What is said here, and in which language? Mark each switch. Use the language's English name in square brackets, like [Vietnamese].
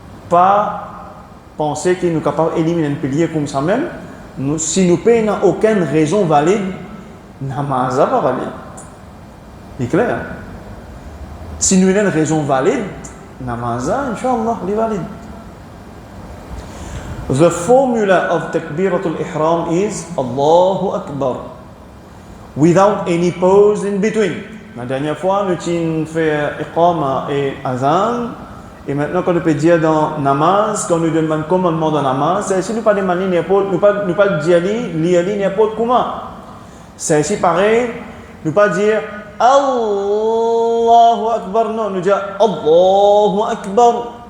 [French] Pas penser qu'il nous capable d'éliminer un pilier comme ça même. Si nous n'avons aucune raison valide, namaz n'est pas valide. C'est clair. Si nous avons une raison valide, namaz, Inch'Allah, est valide. [English] The formula of Takbiratul Ihram is Allahu Akbar, without any pause in between. [French] La dernière fois, nous avons fait Iqama et Azan. Et maintenant, quand on peut dire dans namaz, quand nous demandons commandement dans namaz, c'est ici nous pas demander n'importe, nous pas dire lire n'importe comment. C'est ici pareil, nous pas dire Allahu Akbar, non, nous dire Allahu Akbar.